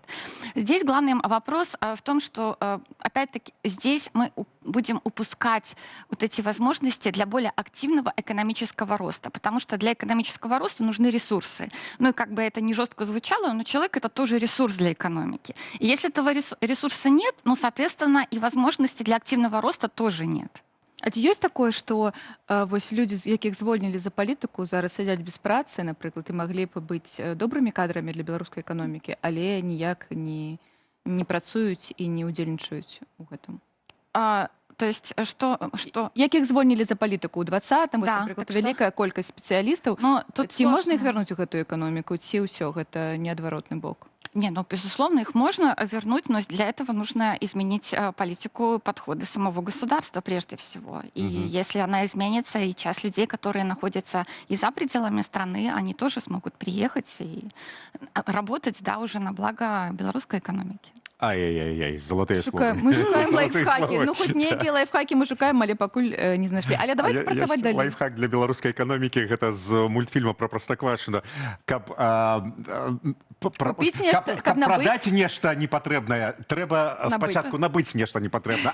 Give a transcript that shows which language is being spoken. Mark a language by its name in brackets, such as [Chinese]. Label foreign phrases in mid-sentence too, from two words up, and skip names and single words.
[Russian] Здесь главный вопрос в том, что, опять-таки, здесь мы будем упускать вот эти возможности для более активного экономического роста, потому что для экономического роста нужны ресурсы. Ну и как бы это не жестко звучало, но человек — это тоже ресурс для экономики. И если этого ресурса нет, ну, соответственно, и возможности для активного роста тоже нет. [Belarusian] А ці ёсць такое, што вось людзі, якіх звольнілі за палітыку, зараз сядзяць без працы, напрыклад, і маглі б быць добрымі кадрамі для беларускай эканомікі, але ніяк не працуюць і не ўдзельнічаюць у гэтым? [Russian] То есть что? [Belarusian] Якіх звольнілі за палітыку ў 20-м, [Russian] Да, [Belarusian] напрыклад, так што? вялікая колькасць спецыялістаў. [Russian] Ну, тут [Belarusian] Ці можна іх [Russian] сложно. [Belarusian] вярнуць у гэтую эканоміку, ці ўсё гэта неадваротны бок? [Russian] Не, ну, безусловно, их можно вернуть, но для этого нужно изменить политику, подходы самого государства прежде всего. И если она изменится, и часть людей, которые находятся и за пределами страны, они тоже смогут приехать и работать, да, уже на благо белорусской экономики. Ай-яй-яй, [Belarusian] залатыя словы. Мы шукаем Залатыя лайфхакі. словы. Ну, хоць нейкія лайфхакі мы шукаем, але пакуль не знайшлі. Але давайте працаваць далей. Лайфхак для беларускай эканомікі, гэта з мультфільма про Простаквашино. Каб Купіць нешта, каб набыць. прадаць нешта непатрэбнае, трэба спачатку набыць нешта непатрэбна.